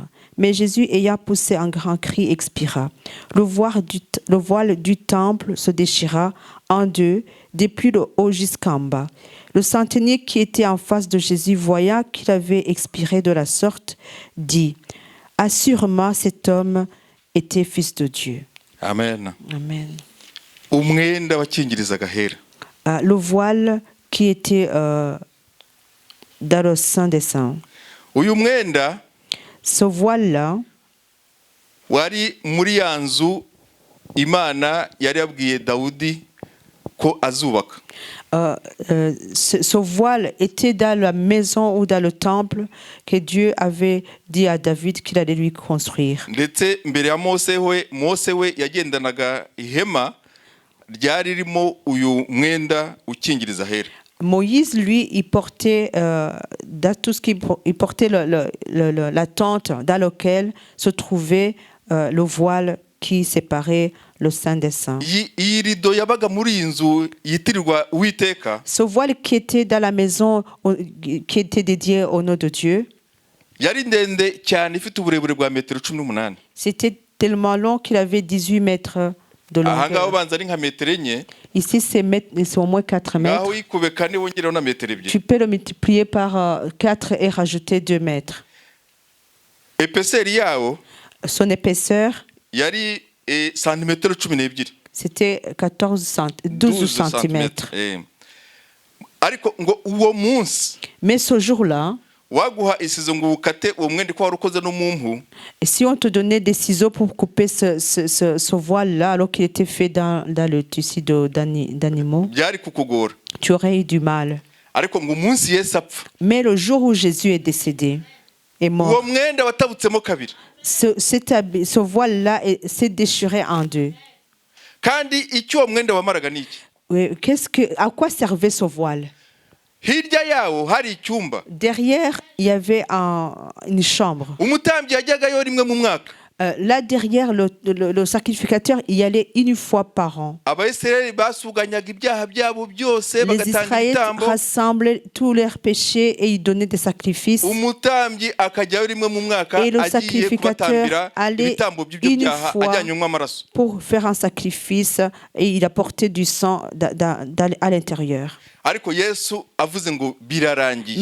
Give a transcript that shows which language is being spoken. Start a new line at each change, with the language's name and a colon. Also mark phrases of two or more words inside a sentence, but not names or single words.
French: Mais Jésus, ayant poussé un grand cri, expira. Le voile du temple se déchira en deux, depuis le haut jusqu'en bas. Le centenier qui était en face de Jésus, voyant qu'il avait expiré de la sorte, dit, assurément cet homme était fils de Dieu. Amen. Amen.
Kinyarwanda: Umwenda wakingirizaga hera.
French: Le voile qui était dans le Saint des Saints.
Kinyarwanda: Uyu mwenda
French: Ce voile-là,
Kinyarwanda: wari muri ya nzu Imana yari yabwiye Dawudi ko azubaka.
French: ce voile était dans la maison ou dans le temple que Dieu avait dit à David qu'il allait lui construire.
Kinyarwanda: Ndetse mbere ya Mose we yagendanaga ihema ryari ririmo uyu mwenda ukingiriza hera.
French: Moïse, lui, il portait dans tout ce il portait la tente dans laquelle se trouvait le voile qui séparait le Saint des Saints.
Kinyarwanda: Iyi rido yabaga muri iyi nzu yitirirwa Uwiteka.
French: Ce voile qui était dans la maison qui était dédié au nom de Dieu,
Kinyarwanda: Yari ndende cyane ifite uburebure bwa metero 18.
French: c'était tellement long qu'il avait 18 mètres de
Kinyarwanda: Aha ngaho
French: longueur.
Kinyarwanda: banza ari nka metero enye.
French: Ici, c'est au moins 4 mètres.
Kinyarwanda: Ngaho yikube kane wongereho na metero ebyiri.
French: Tu peux le multiplier par 4 et rajouter 2 mètres.
Kinyarwanda: Epeseri yawo
French: Son épaisseur,
Kinyarwanda: yari santimetero 12.
French: c'était 12 centimètres.
Kinyarwanda: Ariko ngo uwo munsi
French: Mais ce jour-là,
Kinyarwanda: waguha isizo ngo ukate uwo mwenda ko warukoze no mumpu.
French: si on te donnait des ciseaux pour couper ce voile-là, alors qu'il était fait dans le tissu d'animaux,
Kinyarwanda: Byari kukugora.
French: tu aurais eu du mal.
Kinyarwanda: Ariko ngo umunsi Yesu apfa,
French: Mais le jour où Jésus est décédé, est
Kinyarwanda: uwo
French: mort,
Kinyarwanda: mwenda watabutsemo kabiri.
French: ce voile-là s'est déchiré en deux.
Kinyarwanda: Kandi icyo uwo mwenda wamaraga niki?
French: Oui, à quoi servait ce voile?
Kinyarwanda: Hirya yawo hari icyumba.
French: Derrière, il y avait une chambre.
Kinyarwanda: Umutambyi yajyagayo rimwe mu mwaka.
French: Là, derrière le sacrificateur, il y allait une fois par an.
Kinyarwanda: Abayisirayeli basuganyaga ibyaha byabo byose
French: Les
Kinyarwanda: bagatanga
French: Israélites
Kinyarwanda: ibitambo.
French: rassemblaient tous leurs péchés et ils donnaient des sacrifices.
Kinyarwanda: Umutambyi akajyayo rimwe mu mwaka
French: Et le
Kinyarwanda: agiye
French: sacrificateur
Kinyarwanda: kubatambira
French: allait
Kinyarwanda: ibitambo by'ibyo
French: une
Kinyarwanda: byaha
French: fois
Kinyarwanda: ajyanyemo amaraso.
French: pour faire un sacrifice et il apportait du sang à l'intérieur.
Kinyarwanda: Ariko Yesu avuze ngo birarangiye.